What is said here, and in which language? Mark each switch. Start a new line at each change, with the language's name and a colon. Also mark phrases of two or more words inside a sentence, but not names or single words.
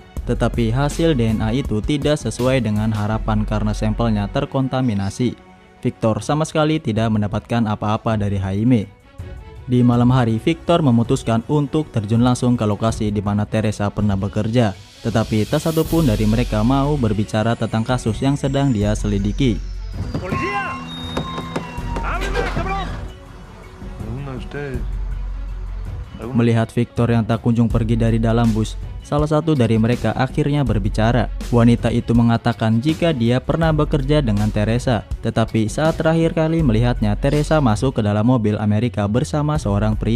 Indonesian: Tetapi hasil DNA itu tidak sesuai dengan harapan karena sampelnya terkontaminasi. Victor sama sekali tidak mendapatkan apa-apa dari Jaime. Di malam hari, Victor memutuskan untuk terjun langsung ke lokasi di mana Teresa pernah bekerja. Tetapi tak satu pun dari mereka mau berbicara tentang kasus yang sedang dia selidiki.
Spanish: ¡Policía! ¡Ábreme, cabrón!
Indonesian: Melihat Victor yang tak kunjung pergi dari dalam bus, salah satu dari mereka akhirnya berbicara. Wanita itu mengatakan jika dia pernah bekerja dengan Teresa, tetapi saat terakhir kali melihatnya, Teresa masuk ke dalam mobil Amerika bersama seorang pria.